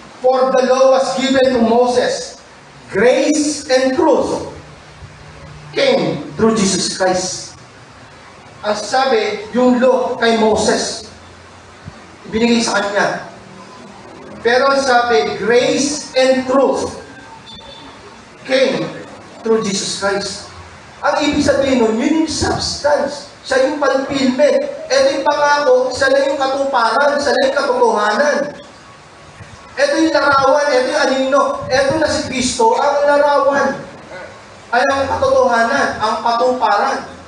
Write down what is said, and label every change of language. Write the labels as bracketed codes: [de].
[en] For the law was given to Moses. Grace and truth came through Jesus Christ. [tl] Ang sabi, yung law kay Moses, ibinigay sa kanya. Pero ang sabi, [en] grace and truth came through Jesus Christ. [tl] Ang ibig sabihin nun, yun yung substance. Siya yung palpilme. Ito yung pangako, siya na yung katuparan, siya na yung katotohanan. Ito yung larawan, ito yung anino. Ito na si Kristo, ang larawan. Ay ang katotohanan, ang katuparan.